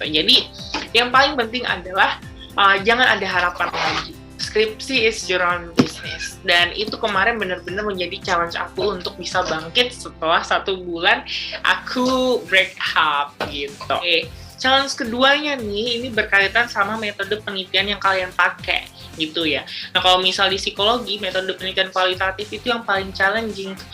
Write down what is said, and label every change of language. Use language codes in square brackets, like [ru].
[id] Jadi yang paling penting adalah jangan ada harapan lagi. [en] Skripsi is your own business. [id] Dan itu kemarin benar-benar menjadi challenge aku untuk bisa bangkit setelah 1 bulan aku break up gitu. Challenge keduanya nih, ini berkaitan sama metode penelitian yang kalian pakai gitu ya. Nah kalau misal di psikologi, metode penelitian kualitatif itu yang paling challenging.